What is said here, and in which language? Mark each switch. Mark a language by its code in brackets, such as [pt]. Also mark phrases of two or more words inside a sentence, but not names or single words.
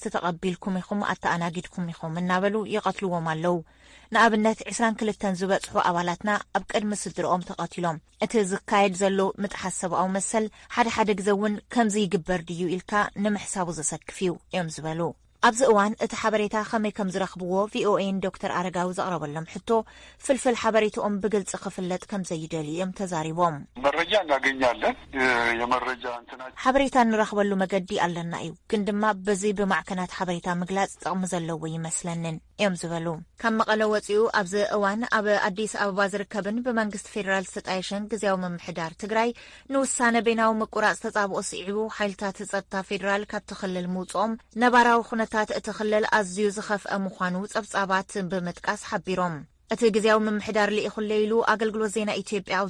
[ti] ተቐቢልኩም ኢኹም ኣተኣናጊድኩም ኢኹም እናበሉ ይቐትልዎም ኣለው። ንኣብነት 22 ዝበጽሑ ኣባላትና ኣብ ቅድሚ ስድሮኦም ተቐቲሎም እቲ ዝካየድ ዘሎ ምጥሓስ ሰብኣዊ መሰል ሓደ ግዜ እውን ከምዚ ይግበር ድዩ ኢልካ ንምሕሳቡ ዘሰክፍ እዩ እዮም ዝበሉ። ኣብዚ እዋን እቲ ሓበሬታ ከመይ ከም ዝረኽብዎ ቪኦኤን ዶክተር አረጋዊ ዘቕረበሎም ሕቶ ፍልፍል ሓበሬታኦም ብግልጽ ክፍለጥ ከም ዘይደልዩ እዮም ተዛሪቦም። [am] መረጃ እናገኛለን የመረጃ እንትናቸው [ti] ሓበሬታ ንረኽበሉ መገዲ ኣለና እዩ ግን ድማ በዚ ብማዕከናት ሓበሬታ ምግላጽ ጥቕሚ ዘለዎ ይመስለንን እዮም ዝበሉ። ካብ መቐለ ወፂኡ ኣብዚ እዋን ኣብ ኣዲስ ኣበባ ዝርከብን ብመንግስቲ ፌደራል ዝተጣየሸን ግዝያዊ ምምሕዳር ትግራይ ንውሳነ በይናዊ ምቁራጽ ተጻብኦ ስዒቡ ሓይልታት ጸጥታ ፌደራል ካብ ትኽልል ምውጽኦም ነባራዊ ኩነታት እቲ ክልል ኣዝዩ ዝኸፍአ ምዃኑ ጸብጻባት ብምጥቃስ ሓቢሮም። እቲ ግዝያዊ ምምሕዳር ልኢኹለይሉ ኣገልግሎት ዜና ኢትዮጵያ ኣብ